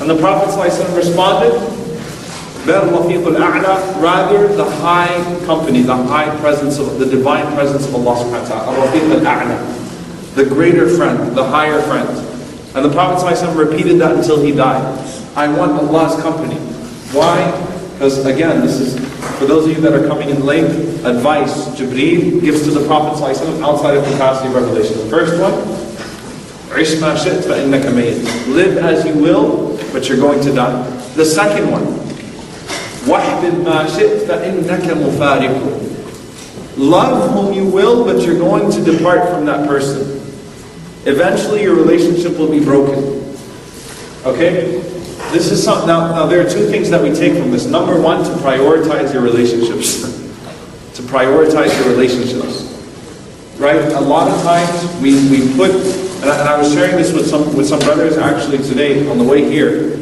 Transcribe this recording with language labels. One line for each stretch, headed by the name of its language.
English: And the Prophet ﷺ responded, rather the high company, the high presence of the divine presence of Allah subhanahu wa ta'ala, the greater friend, the higher friend. And the Prophet ﷺ repeated that until he died. I want Allah's company. Why? Because again, this is, for those of you that are coming in late, advice Jibreel gives to the Prophet ﷺ outside of capacity of revelation.
Arabic: The first one, عِشْ مَا شِئْتْ فَإِنَّكَ مَيِّتٌ.
English: Live as you will, but you're going to die.
Arabic: The second one, وَحْبِبْ مَا شِئْتْ فَإِنَّكَ مُفَارِقٌ.
English: Love whom you will, but you're going to depart from that person. Eventually your relationship will be broken. Okay? This is something, now there are two things that we take from this. Number one, to prioritize your relationships. To prioritize your relationships. Right? A lot of times we put, and I was sharing this with some brothers actually today on the way here.